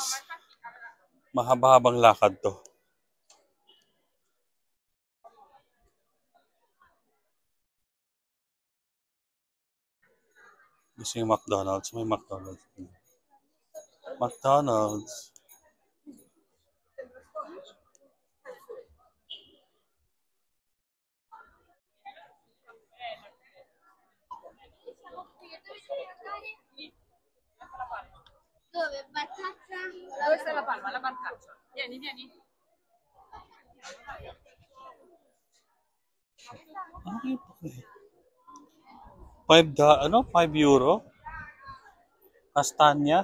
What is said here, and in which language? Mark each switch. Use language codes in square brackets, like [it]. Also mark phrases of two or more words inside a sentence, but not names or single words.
[tl] Mahaba-habang lakad to. Gusto yung McDonald's. May McDonald's. McDonald's. [it] Dove sta la palma? La barcaccia. Vieni, vieni. [tl] Ano kayo pa kayo? 5 euro? Kastanya?